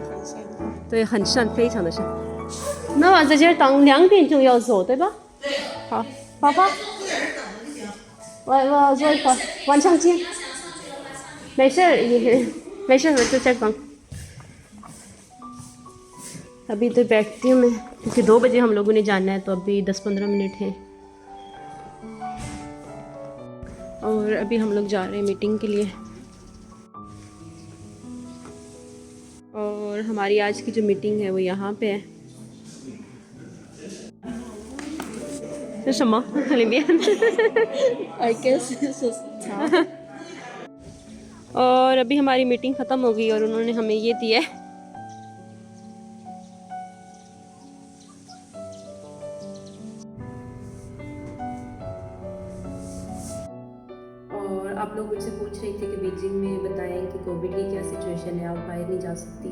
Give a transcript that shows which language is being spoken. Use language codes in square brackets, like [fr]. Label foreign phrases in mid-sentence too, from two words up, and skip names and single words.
[zh] 对，很善，非常的善。那我在这儿等2点钟要走，对吧？对。好，爸爸，我做一会儿，晚上见。没事，没事，我就在等。 [hi] अभी तो बैठती हूँ मैं, क्योंकि 2 बजे हम लोगों ने जाना है, तो अभी 10-15 मिनट हैं। और अभी हम लोग जा रहे हैं मीटिंग के लिए। और हमारी आज की जो मीटिंग है वो यहाँ पे है। [zh] 这什么里面 [en] I guess this is tough. [hi] और अभी हमारी मीटिंग ख़त्म हो गई और उन्होंने हमें ये दिया है। और आप लोग मुझसे पूछ रहे थे कि बीजिंग में बताएं कि कोविड की क्या सिचुएशन है, आप बाहर नहीं जा सकती।